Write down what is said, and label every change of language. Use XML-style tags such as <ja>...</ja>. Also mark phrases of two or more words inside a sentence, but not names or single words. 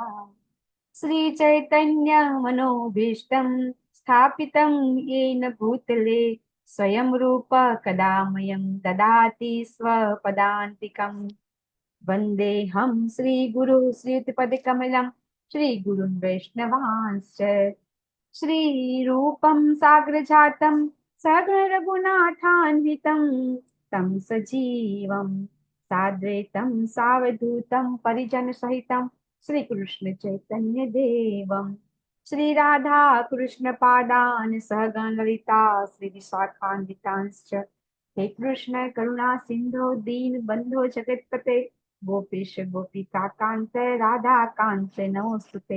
<sa>શ્રી ચૈતન્ય મનોભીષ્ટં સ્થાપિतं येन ભૂતલે સ્વયં રૂપ કદા મયં દદાતિ સ્વપદાન્તિકં. વંદેહં શ્રી ગુરુ શ્રીયુતપદકમलं શ્રી ગુરુन् વૈષ્ણવાંશ્ચ श्रीरूपं साग्रजातं सगरघुनाथान्वितं तं सजीवं साद्वैतं सावधूतं परिजनसहितं श्रीकृष्णचैतन्यदेवं श्रीराधा कृष्णपादान् सहगणललिता श्रीविशाखान्वितांश्च हे कृष्ण करुणा सिन्धो दीनबन्धो जगत्पते गोपेश गोपिकान्त राधाकान्त नमोऽस्तुते.</sa>